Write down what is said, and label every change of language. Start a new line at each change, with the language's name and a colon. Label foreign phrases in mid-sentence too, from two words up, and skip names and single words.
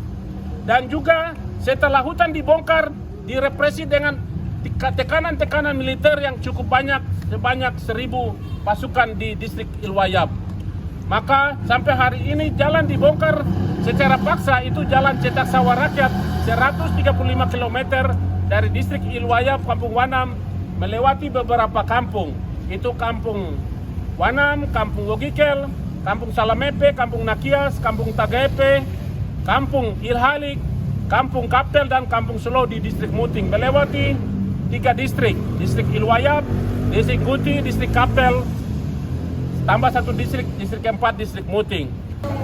Indonesian: Dan juga setelah hutan dibongkar, direpresi dengan tekanan-tekanan militer yang cukup banyak, sebanyak 1.000 pasukan di distrik Ilwayap. Maka sampai hari ini jalan dibongkar secara paksa, itu jalan cetak sawah rakyat 135 km dari distrik Ilwayap, Kampung Wanam, melewati beberapa kampung. Itu Kampung Wanam, Kampung Wogikel, Kampung Salamepe, Kampung Nakias, Kampung Tagaepe, Kampung Ilhalik, Kampung Kapel, dan Kampung Selo di distrik Muting. Melewati 3 distrik, distrik Ilwayap, distrik Guti, distrik Kapel, tambah 1 distrik, distrik keempat, distrik Muting.